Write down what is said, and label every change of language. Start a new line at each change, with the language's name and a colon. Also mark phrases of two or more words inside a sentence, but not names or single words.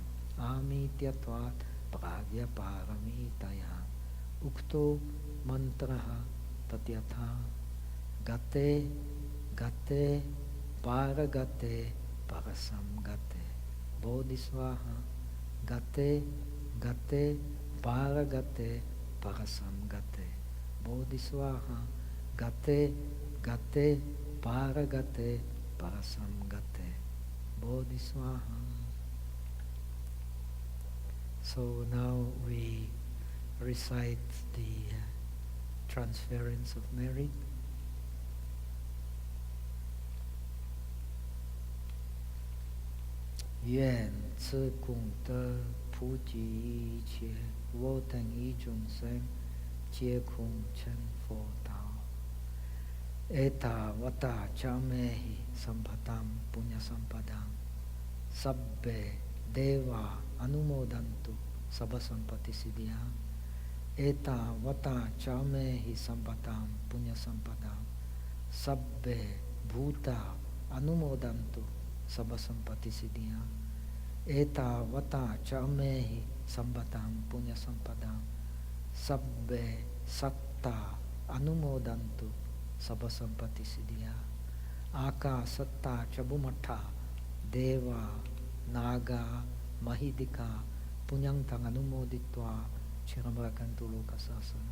Sanskrit: amityatvat pragya paramitaya ukto mantraha tatyatha gate gate paragate parasamgate bodhisvaha gate gate paragate parasamgate bodhisvaha gate gate paragate parasamgate bodhisvaha.
English: So now we recite the transference of merit.
Chinese: 愿此功德普及一切我等与众生皆共成佛道
Pali: Eta Vata Chamehi Sampatam Punya Sampadam Sabbe Deva Anumodantu Sabha Sampati Siddhyam Eta Vata Chamehi Sampatam Punya Sampadam Sabbe Bhuta Anumodantu Sabha Sampati Siddhyam Eta Vata Chamehi Sambatam Punya Sampadam Sabbe Satta Anumodantu Sabha Sampati Siddhyam Aka Satta Chabumatha Deva Naga Mahidika Punyang Tang Anumoditva Chiramrakantu Lokasasana.